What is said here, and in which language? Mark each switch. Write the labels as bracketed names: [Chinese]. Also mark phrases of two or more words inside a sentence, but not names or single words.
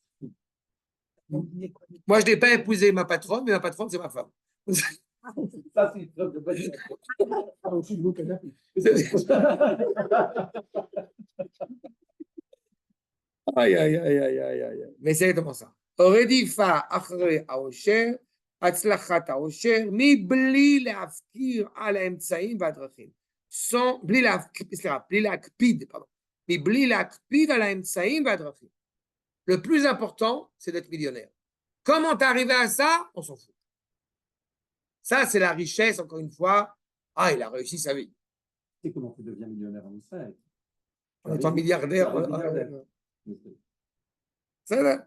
[French] Moi, je n'ai pas épousé ma patronne, mais ma patronne, c'est ma femme. Ça, c'est une preuve de bonne Aïe. Mais c'est exactement ça. [Hebrew] רדיפה אחרי העושר, הצלחת העושר, מבלי להפקיר על האמצעים והדרכים. בלי להקפיד, מבלי להקפיד על האמצעים והדרכים. [French] Le plus important, c'est d'être millionnaire. Comment t'es arrivé à ça? On s'en fout. Ça, c'est la richesse, encore une fois. Ah, il a réussi sa vie. Tu sais comment tu deviens millionnaire en Israël? En étant milliardaire. Ça, là.